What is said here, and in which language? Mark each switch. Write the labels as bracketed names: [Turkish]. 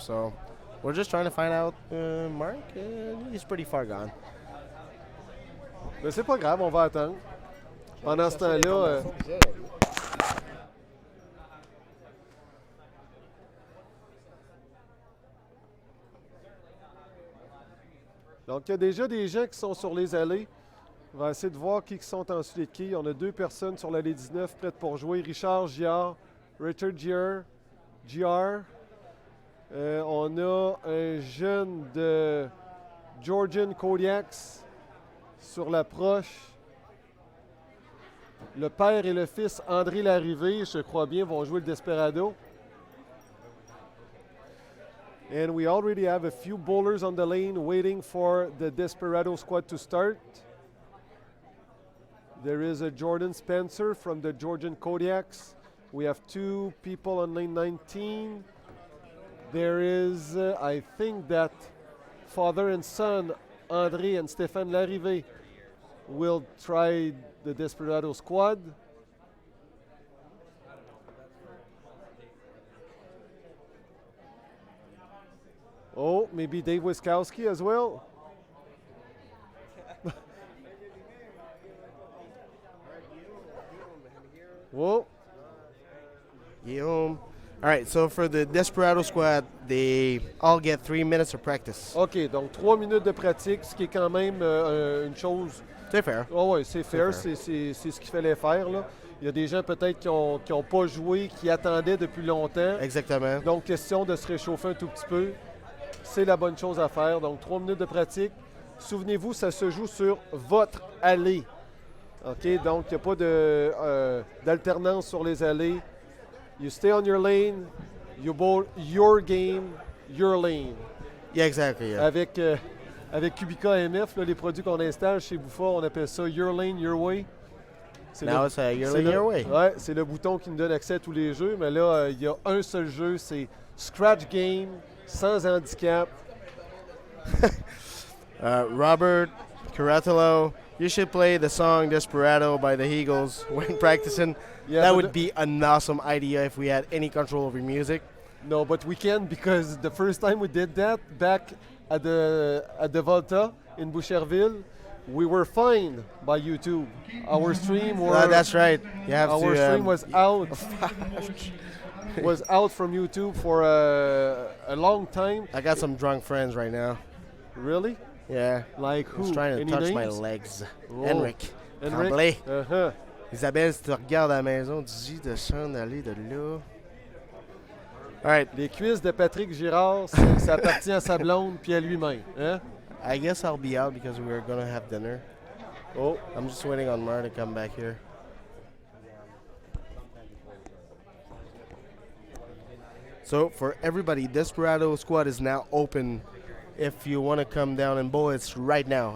[English] So we're just trying to find out. Mark, he's pretty far gone. [French] Mais c'est pas grave, on va attendre. Pendant ce temps-là. Donc, il y a déjà des gens qui sont sur les allées. On va essayer de voir qui sont ensuite de qui. On a 2 personnes sur l'allée 19 prêtes pour jouer. Richard Giard, Richard Giard. On a un jeune de Georgian Kodiaks sur l'approche. Le père et le fils André Larrivée, je crois bien, vont jouer le Desperado. [English] And we already have a few bowlers on the lane waiting for the Desperado squad to start. There is a Jordan Spencer from the Georgian Kodiaks. We have 2 people on lane 19. There is, I think that father and son, André and Stéphane Larrivée, will try the Desperado squad. Oh, maybe Dave Wiskowski as well. Whoa. Guillaume, All right, so for the Desperado squad, they all get 3 minutes of practice. [French] OK, donc 3 minutes de pratique, ce qui est quand même une chose... C'est fair. Oh, oui, c'est fair, c'est ce qu'il fallait faire, là. Il y a des gens peut-être qui ont pas joué, qui attendaient depuis longtemps. Exactement. Donc, question de se réchauffer un tout petit peu. C'est la bonne chose à faire. Donc, 3 minutes de pratique. Souvenez-vous, ça se joue sur votre allée. OK? Donc, il n'y a pas d'alternance sur les allées. [English] You stay on your lane, you bowl your game, your lane. Yeah, exactly. Yeah. [French] Avec Cubica MF, là, les produits qu'on installe chez Buffa, on appelle ça Your Lane, Your Way. [English] Now it's Your Lane, Your Way. [French] Ouais, c'est le bouton qui nous donne accès à tous les jeux. Mais là, il y a un seul jeu, c'est Scratch Game, sans handicap. [English] Robert Caratello, you should play the song Desperado by the Eagles when practicing. Yeah, that would be an awesome idea if we had any control over music. No, but we can, because the first time we did that back at the Volta in Boucherville, we were fined by YouTube. Our stream that's right. You have our stream was out. Was out from YouTube for a long time. I got some drunk friends right now. Really? Yeah. Like who? He's trying to Any touch names? my legs. Oh. Henrik. Henrik? Uh-huh. [French] Isabelle, si tu regardes à la maison, dis de s'en aller de là. [English] All right. [French] Les cuisses de Patrick Girard, ça appartient à sa blonde puis à lui-même. Hein? [English] I guess I'll be out because we're going to have dinner. Oh. I'm just waiting on Mar to come back here. So for everybody, Desperado squad is now open. If you want to come down and bowl, it's right now.